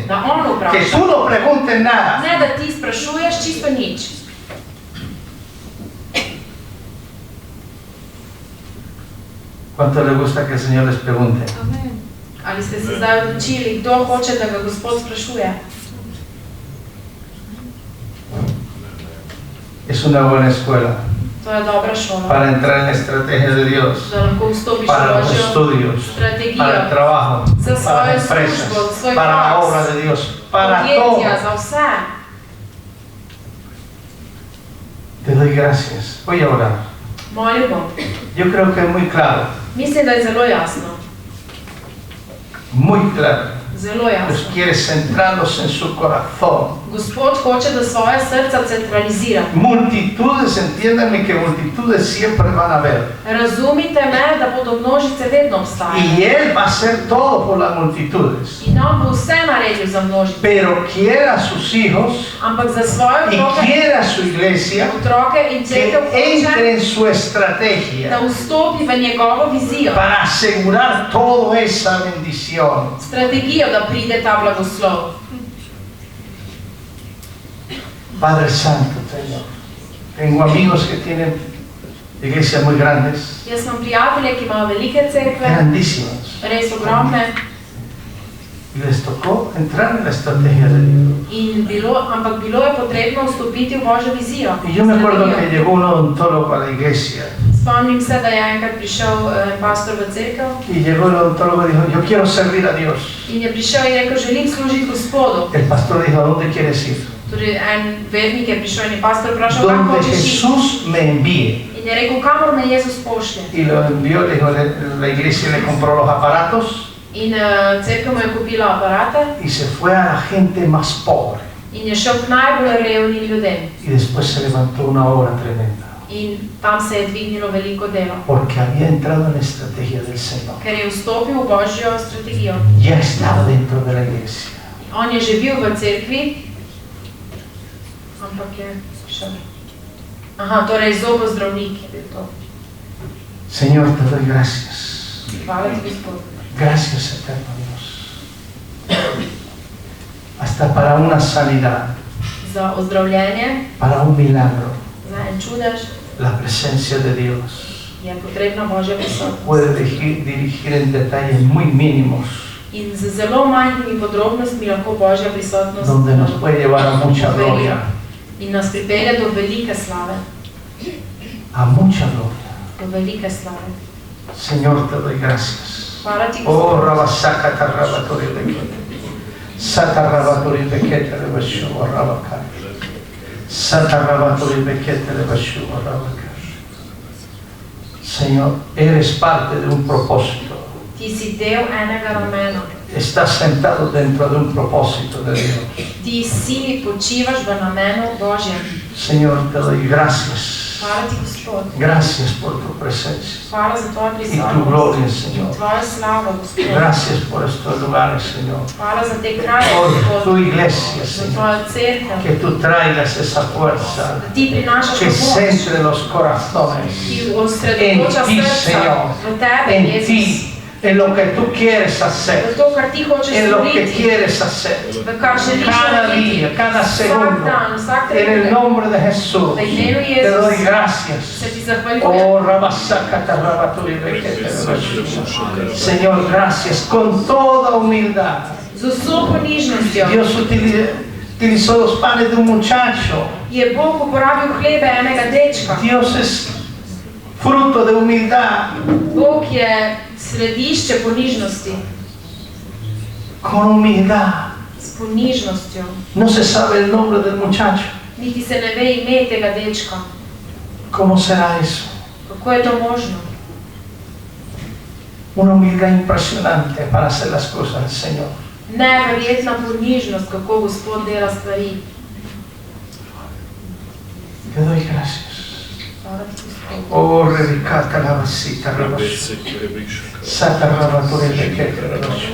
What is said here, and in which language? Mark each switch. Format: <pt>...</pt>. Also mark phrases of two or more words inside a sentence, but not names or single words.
<sl>Da on</sl> <es>que</es> <sl>vpraša.</sl> <es>tú no preguntes nada.</es> <sl>Ne, da ti sprašuješ čisto nič.</sl> <es>¿Cuánto le gusta que el Señor les pregunte?</es> <sl>Ali ste se zdaj odločili, kdo hoče, da ga Gospod sprašuje?</sl> <es>Es una buena escuela</es> <sl>To je dobra šola.</sl> <es>para entrar en la estrategia de Dios,</es> <sl>Da lahko vstopiš</sl> <es>para</es> <sl>v</sl> <es>los</es> <sl>Božjo</sl> <es>estudios,</es> <sl>strategijo.</sl> <es>para el trabajo,</es> <sl>Za</sl> <es>para</es> <sl>svojo</sl> <es>las empresas,</es> <sl>službo, za svoj</sl> <es>para la</es> <sl>faks,</sl> <es>obra de Dios, para todo.</es> <sl>podjetja, za vse.</sl> <es>Te doy gracias. Voy a orar.</es> <sl>Molim bom.</sl> <es>Yo creo que es muy claro,</es> <sl>Mislim, da je zelo jasno.</sl> <es>muy claro.</es> <sl>Zelo</sl> <es>Dios</es> <sl>jasno.</sl> <es>quiere centrarlos en su corazón.</es> <sl>Gospod hoče, da svoje srca centralizira.</sl> <es>Multitudes, entiéndanme que multitudes siempre van a haber.</es> <sl>Razumite me, da bodo množice vedno</sl> <es>Y</es> <sl>obstajale.</sl> <es>Él va a hacer todo por las multitudes.</es> <sl>In on bo vse naredil za množice.</sl> <es>Pero quiere a sus hijos</es> <sl>Ampak za svoje</sl> <es>y</es> <sl>otroke,</sl> <es>quiere a su iglesia</es> <sl>otroke in</sl> <es>que</es> <sl>cerkev</sl> <es>entre</es> <sl>hoče,</sl> <es>en su</es> <sl>da</sl> <es>estrategia</es> <sl>vstopi v njegovo vizijo.</sl> <es>para asegurar toda esa bendición.</es> <sl>Strategijo, da pride ta blagoslov.</sl> <es>Padre Santo, Señor, tengo amigos que tienen iglesias muy grandes,</es> <sl>Jaz imam prijatelje, ki imajo velike cerkve,</sl> <es>grandísimas,</es> <sl>res ogromne,</sl> <es>Y les tocó entrar en la estrategia de Dios.</es> <sl>Ampak bilo je potrebno vstopiti v Božjo vizijo.</sl> <es>Y yo me acuerdo que llegó un odontólogo a la iglesia.</es> <sl>Spomnim se, da je enkrat prišel pastor v cerkev</sl> <es>Y llegó el odontólogo y dijo, yo quiero servir a Dios.</es> <sl>in je prišel in rekel, želim služiti Gospodu.</sl> <es>El pastor dijo, ¿a dónde quieres ir?</es> <sl>Torej, en vernik je prišel in je pastor vprašal, kam</sl> <es>Donde</es> <sl>hočeš iti?</sl> <es>Jesús me envíe.</es> <sl>In je rekel, kamor me Jezus pošlje.</sl> <es>Y lo envió, le dijo, la iglesia le compró los aparatos</es> <sl>In cerkev mu je kupila aparate</sl> <es>y se fue a la gente más pobre.</es> <sl>in je šel k najbolj revnim ljudem.</sl> <es>Y después se levantó una obra tremenda.</es> <sl>In tam se je dvignilo veliko delo,</sl> <es>Porque había entrado en la estrategia del Señor.</es> <sl>ker je vstopil v Božjo strategijo.</sl> <es>Ya estaba dentro de la iglesia.</es> <sl>On je že bil v cerkvi, ampak je šel. Aha, torej zobozdravnik je bil to.</sl> <es>Señor, te doy gracias.</es> <sl>Hvala ti, Gospod.</sl> <es>Gracias, eterno Dios. Hasta para una sanidad,</es> <sl>Za ozdravljenje,</sl> <es>para un milagro,</es> <sl>za en čudež</sl> <es>la presencia de Dios</es> <sl>je potrebna Božja prisotnost.</sl> <es>puede dirigir en detalles muy mínimos,</es> <sl>In z zelo majhnimi podrobnostmi lahko Božja prisotnost</sl> <es>donde nos puede llevar a mucha gloria,</es> <sl>in nas pripelje do velike slave.</sl> <es>a mucha gloria.</es> <sl>Do velike slave.</sl> <es>Señor, te doy gracias.</es> <sl>Hvala ti, Oh, Gospod. Rabasaka Tarrabatori Bekete. Satarrabatori Bekete Lebashu Rabaka. Satarrabatori Bekete Lebashu Rabaka.</sl> <es>Señor, eres parte de un propósito.</es> <sl>Ti si del enega namena.</sl> <es>Estás sentado dentro de un propósito de Dios.</es> <sl>Ti si počivaš v namenu Božjem.</sl> <es>Señor, te doy gracias.</es> <sl>Hvala ti, Gospod.</sl> <es>Gracias por tu presencia</es> <sl>Hvala za tvojo</sl> <es>y tu</es> <sl>prisotnost.</sl> <es>gloria,</es> <sl>In</sl> <es>Señor.</es> <sl>tvojo slavo, Gospod.</sl> <es>Gracias por estos lugares, Señor.</es> <sl>Hvala za te kraje,</sl> <es>Por</es> <sl>Gospod.</sl> <es>tu iglesia,</es> <sl>Za</sl> <es>Señor.</es> <sl>tvojo cerkev.</sl> <es>Que tú traigas esa fuerza</es> <sl>Da ti prinašaš</sl> <es>que</es> <sl>pomoč.</sl> <es>centre los corazones</es> <sl>Ki osredotoča</sl> <es>en ti,</es> <sl>srca</sl> <es>Señor,</es> <sl>v tebe,</sl> <es>en</es> <sl>Jezus.</sl> <es>ti, en lo que tú quieres</es> <sl>V</sl> <es>hacer,</es> <sl>to, kar ti hočeš</sl> <es>en lo que</es> <sl>storiti.</sl> <es>quieres hacer.</es> <sl>V kar želiš</sl> <es>Cada</es> <sl>narediti.</sl> <es>día, cada</es> <sl>Vsak</sl> <es>segundo,</es> <sl>dan, vsak</sl> <es>en el</es> <sl>trenutek.</sl> <es>nombre de Jesús,</es> <sl>V imenu</sl> <es>te doy</es> <sl>Jezus</sl> <es>gracias.</es> <sl>se ti zahvaljujem. Oh, Rabasaka Tarrabaturi Bekete Lebashu.</sl> <es>Señor, gracias con toda humildad.</es> <sl>Z vso ponižnostjo</sl> <es>Dios utilizó los panes de un muchacho.</es> <sl>je Bog uporabil hlebe enega dečka.</sl> <es>Dios es fruto de humildad.</es> <sl>Bog je središče ponižnosti.</sl> <es>Con humildad.</es> <sl>S ponižnostjo.</sl> <es>No se sabe el nombre del muchacho.</es> <sl>Niti se ne ve ime tega dečka.</sl> <es>¿Cómo será eso?</es> <sl>Kako je to možno?</sl> <es>Una humildad impresionante para hacer las cosas del Señor.</es> <sl>Neverjetna ponižnost, kako Gospod dela stvari.</sl> <es>Te doy gracias.</es> <sl>Hvala ti, Gospod. Oh, Rebicata la vasita, Rabashu. Sata Rabaturi Bekete Rabashu.</sl>